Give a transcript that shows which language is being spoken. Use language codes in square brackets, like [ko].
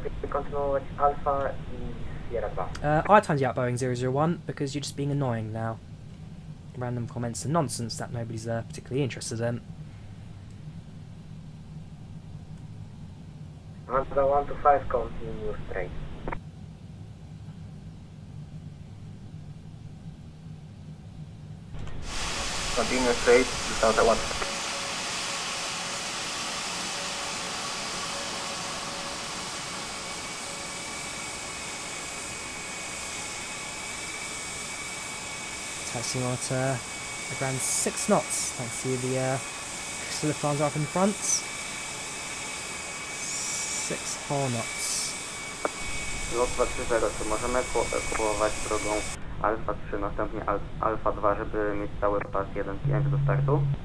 [pl] Kontynuować Alfa i Sierra 2. [en] I timed you out Boeing 001 because you're just being annoying now. Random comments and nonsense that nobody's particularly interested in. Honda 1 to 5, continue straight. Continue straight, Delta 1. Taxiing on at a grand 6 knots, thanks to the fans up in front. 6 whole knots. [pl] Lot 230, czy możemy ewakuować drogą Alfa 3, następnie Alfa 2, żeby mieć cały pas 1.5 do startu.